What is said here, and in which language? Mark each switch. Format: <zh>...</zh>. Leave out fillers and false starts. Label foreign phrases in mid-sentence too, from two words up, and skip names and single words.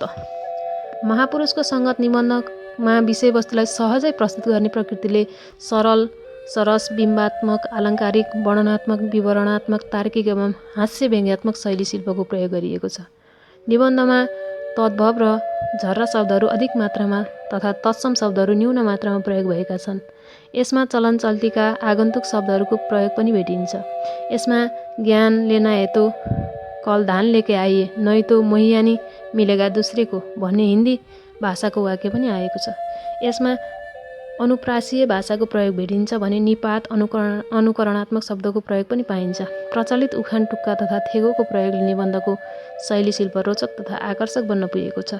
<ne>महापुरुषको सङ्गत निबन्धमा विषयवस्तुलाई सहजै प्रस्तुत गर्ने प्रकृतिले सरल, सरस, बिम्बात्मक, आलङ्कारिक, वर्णनात्मक, विवरणात्मक, तार्किक एवं हास्य व्यङ्ग्यात्मक शैली शिल्पको प्रयोग गरिएको छ। निबन्धमा तद्भव र झर्रा शब्दहरू अधिक मात्रामा तथा तत्सम शब्दहरू न्यून मात्रामा प्रयोग भएका छन्। यसमा चलन चल्तीका आगन्तुक शब्दहरूको प्रयोग पनि भेटिन्छ। यसमा</ne> <hi>ज्ञान लेना है तो कल धान लेके आइए, नै तो मोहियानी मिलेगा दूसरे को</hi> <ne>भन्ने हिन्दी भाषाको वाक्य पनि आएको छ। यसमा अनुप्रासीय भाषाको प्रयोग भेटिन्छ भने निपात, अनुकरणात्मक शब्दको प्रयोग पनि पाइन्छ। प्रचलित उखान टुक्का तथा थेगोको प्रयोगले निबन्धको शैली शिल्प रोचक तथा आकर्षक बन्न पुगेको छ।</ne>